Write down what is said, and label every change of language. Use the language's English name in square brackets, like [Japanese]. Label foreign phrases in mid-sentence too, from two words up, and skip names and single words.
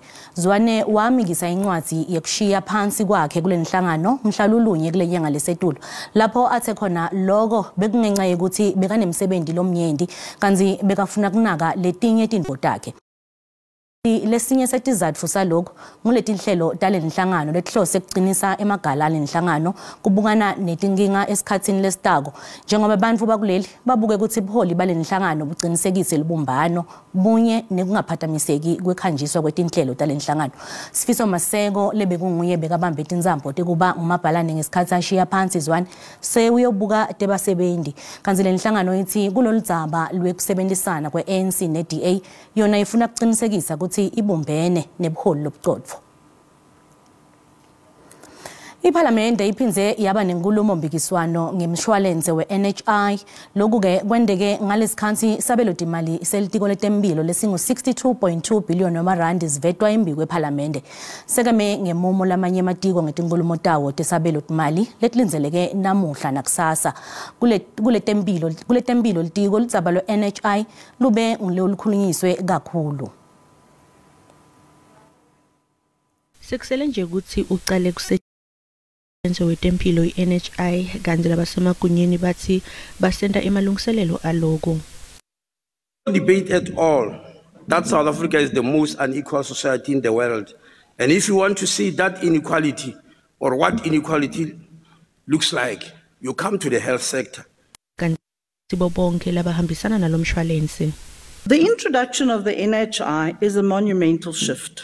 [Swati] Zwane wamikisa incwadzi yekushiya phansi kwakhe kule nhlangano mhlalulunye kule nyanga lesetulo lapho athe khona lokho bekungenxa yokuthi bekanemsebenzi lomnyendi kanzi bekafuna kunaka letinye tintfo takhe. Lesinye setizatfu salokho nguletinhlelo tale nhlangano letihlose kuqinisa emagala lenhlangano kubukana netinkinga esikhatsini lesitako njengoba abantu bakuleli babuke ukuthi ubuholi bale nhlangano buqinisekise libumbano bunye nekungaphathamiseki kwekhanjiswa kwetinhlelo tale nhlangano. Sifiso Maseko lebekunguye bekabambe tinzambo tekuba ngumabhalane ngesikhathi ashiya phansi Zwane sewuyobuka tebasebenzi kanzi le nhlangano ithi kuloludzaba lwekusebenzisana kwe-ANC ne-DA yona ifuna kuqinisekisa ukuthi ibumbene nebuholi lobucotfo. Iparlamente iphinze yaba nenkulumo mpikiswano ngemshwalense we-NHI loku-ke kwendeke ngalesikhathi sabelodimali selitiko letemphilo lesingu-62.2 billion wamarandi zivetwa imbi kweParlamente. Sekeme ngemumo lamanye amatiko ngetinkulumo tawo tesabelodimali letilinzeleke namuhla nakusasa. Kuletemphilo litiko ludzaba lwe-NHI lube ngulolukhulunyiswe kakhulu. Sekusele nje ukuthi uqale kusetshenziswa wetempilo i-NHI kanti labasemagunyeni bathi basenda emalungiselelo aloko. [English] No debate at all that South Africa is the most unequal society in the world, and if you want to see that inequality or what inequality looks like, you come to the health sector. The introduction of the NHI is a monumental shift.